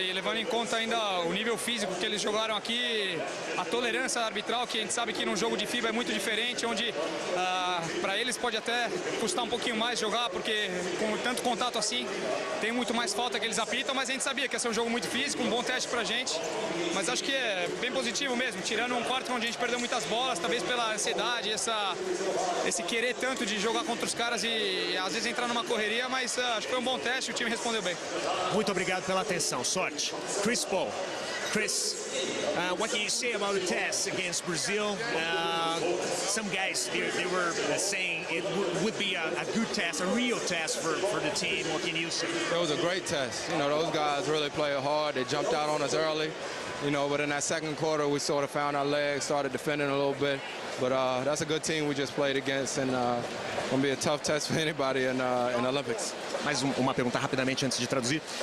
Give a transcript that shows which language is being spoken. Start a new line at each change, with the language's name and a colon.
Portuguese: E levando em conta ainda o nível físico que eles jogaram aqui, a tolerância arbitral, que a gente sabe que num jogo de FIBA é muito diferente, onde para eles pode até custar um pouquinho mais jogar, porque com tanto contato assim, tem muito mais falta que eles apitam, mas a gente sabia que ia ser um jogo muito físico, um bom teste pra gente, mas acho que é bem positivo mesmo, tirando um quarto onde a gente perdeu muitas bolas, talvez pela ansiedade, esse querer tanto de jogar contra os caras e às vezes entrar numa correria, mas acho que foi um bom teste, o time respondeu bem. Muito obrigado pela atenção, sorte. Chris Paul.
English: Chris, what can you say about the test against Brazil? Some guys, they were saying it would be a good test, a real test for the team. What can you say? It was a great test. You know, those guys really played hard. They jumped out on us early. You know, but in that second quarter, we sort of found our legs, started defending a little bit. But that's a good team we just played against, and going to be a tough test for anybody in the Olympics.
Portuguese: Mais uma pergunta rapidamente antes de traduzir.